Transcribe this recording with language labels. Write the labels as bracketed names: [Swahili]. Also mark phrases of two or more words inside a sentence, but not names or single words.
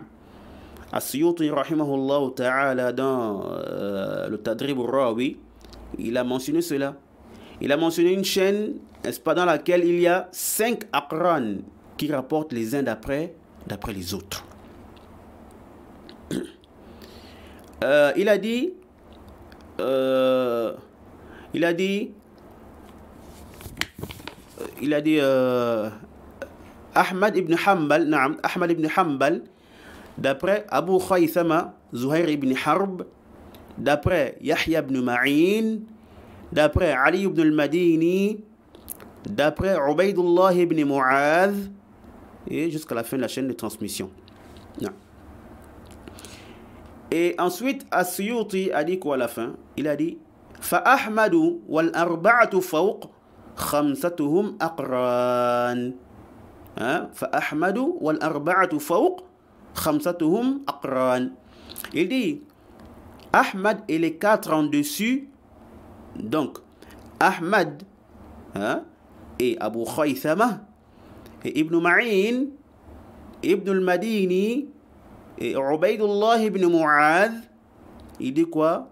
[French] As-Suyuti [Arabic] رحمه الله تعالى [French] dans le Tadrib al-Rawi, il a mentionné cela. Il a mentionné une chaîne, n'est-ce pas, dans laquelle il y a 5 aqran qui rapportent les uns d'après les autres. Il a dit Ahmad ibn Hanbal, d'après Abu Khaythama, Zuhair ibn Harb, d'après Yahya ibn Ma'in, d'après Ali ibn al-Madini, d'après Ubaydullah ibn Mu'adh, et jusqu'à la fin de la chaîne de transmission. Non. Et ensuite, As-Suyuti a dit quoi à la fin? Il a dit [Arabic] فَأَحْمَدُ وَالْأَرْبَعَةُ فَوْقْ خَمْسَتُهُمْ أَقْرَانٍ. فَأَحْمَدُ وَالْأَرْبَعَةُ فَوْقْ خَمْسَتُهُمْ أَقْرَانٍ. [French] Il dit Ahmad et les 4 en dessus, donc Ahmad et Abu Khaythama et Ibn Ma'in, Ibn al-Madini et Ubaydullah ibn Mu'adh, il dit quoi?